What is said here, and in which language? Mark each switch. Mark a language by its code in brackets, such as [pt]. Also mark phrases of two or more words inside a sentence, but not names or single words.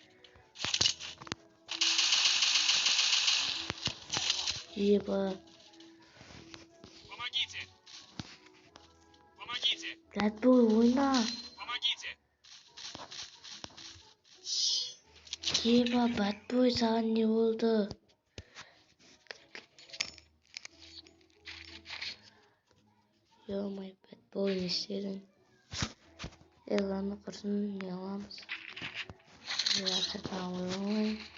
[en] Еба. Bad boy oyna. [kk] Еба [en] bad boy [kk] саған не болды? Ё-моё, [en] bad boy [kk] не істедің? Ладно, құрсын, не аламыз. Жақсы тамам